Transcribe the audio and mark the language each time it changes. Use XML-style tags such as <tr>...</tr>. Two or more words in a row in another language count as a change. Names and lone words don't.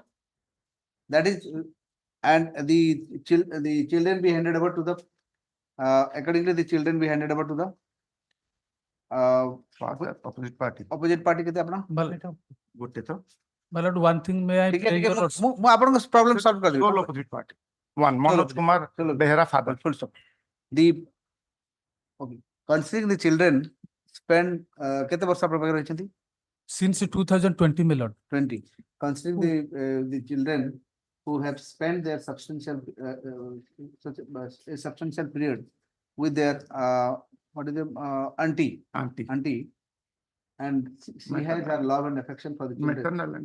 <en>That is, and the children be handed over to the accordingly the children be handed over to the opposite party. opposite party</en> <or>କେତେ ଆପଣ.</or> <en>My lord, one thing may I beg your lordship?</en> <or>ମୁଁ ଆପଣଙ୍କ</or> <en>problem solve</en> <or>କରିଦେବି.</or> <en>Sole opposite party. One, Manoj Kumar Behera father. Full stop. The okay, considering the children spend</en> <or>କେତେ ବର୍ଷ ଆପଣ ପାଖରେ ରହିଛନ୍ତି?</or> <en>Since 2020, my lord. 20. Considering the children who have spent their substantial such a substantial period with their what is the auntie, and she has her love and affection for the children.</en>